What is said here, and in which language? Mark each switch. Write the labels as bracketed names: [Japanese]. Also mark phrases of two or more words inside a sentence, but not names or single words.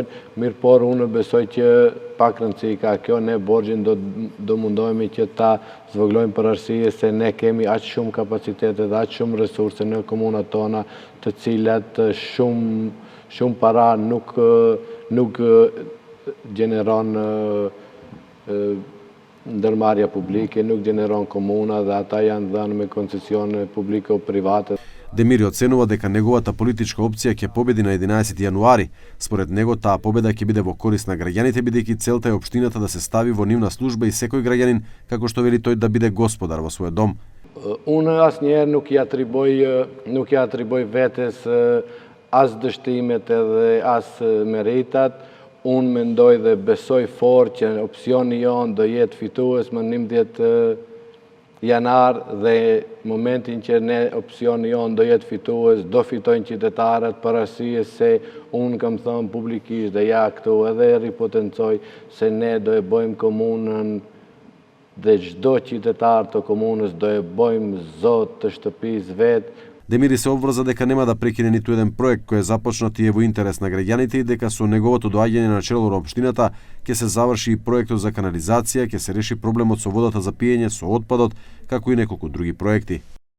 [Albanian] Mirë por unë besoj që pak rëndësi ka kjo, ne borxhin do mundohemi që ta zvogëlojmë për arsye se ne kemi aq shumë kapacitete dhe aq shumë resurse në komunat tona, të cilat shumë para nuk gjeneron ndërmarrja publike, nuk gjeneron komuna dhe ata janë dhënë me koncesione publike o private. [Macedonian] Демири оценува дека неговата политичка опција ќе победи на 11 јануари. Според него таа победа ќе биде во корист на граѓаните, бидејќи целта е општината да се стави во нивна служба и секој граѓанин, како што вели тој, да биде господар во својот дом. [Albanian] Unë asnjëherë nuk ja atriboj vetes as dështimet edhe as meritat. Unë mendoj dhe besoj fort që opsioni jon do jetë fitues më 19 janar dhe momentin që ne opsioni jon do jetë fitues, do fitojnë qytetarët për arsye se unë kam thënë publikisht dhe ja këtu edhe ripotencoj se ne do e bëjmë komunën dhe çdo qytetar të komunës do e bëjmë zot të shtëpisë vetë. [Macedonian] Демири се обврза дека нема да прекине ниту еден проект кој е започнат и е во интерес на граѓаните и дека со неговото доаѓање на чело на општината ќе се заврши и проектот за канализација, ќе се реши проблемот со водата за пиење, со отпадот, како и неколку други проекти.